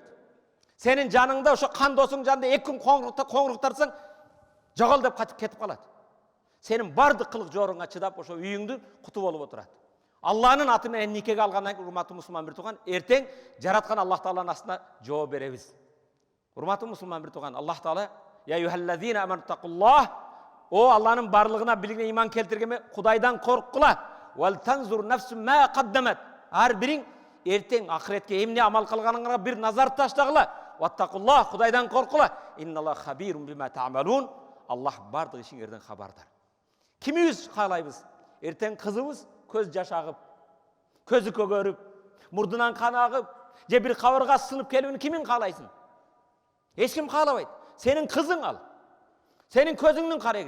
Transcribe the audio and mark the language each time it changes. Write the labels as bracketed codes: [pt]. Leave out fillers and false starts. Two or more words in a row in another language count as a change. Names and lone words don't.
[ky] Сенин жаныңда ошо кан досуң жанында 2 күн коңруктарсаң, жогол деп катып кетип калат. Сенин бардык кылык жоруңа чыдап ошо үйүңдү куту болуп отурат. Алланын аты менен никеге алгандан кийин, урматтуу мусулман бир тууган, эртең жараткан Аллах Тааланын астына жооп беребиз. Урматтуу мусулман бир тууган, Аллах Таала [ar] يا أيها الذين آمنوا اتقوا الله, [ky] о Алланын барлыгына билигине иман келтиргеме, Кудайдан корккула. [ar] ولتنظر نفس ما قدمت. [ky] Ар бириң эртең ахиретке эмне амал кылганыңарга бир назар таштагыла. Ваттакуллах, Кудайдан коркула. [ar] إن الله خبير بما تعملون. [ky] Аллах бардык ишиңерден хабардар. Кимибиз каалайбыз? Эртең кызыбыз көз жаш агып, көзү көгөрүп, мурдунан кан агып, же бир кабырга сынып келүүнү кимин каалайсың? Эч ким каалабайт. Сенин кызың ал. Сенин көзүңдүн кареги.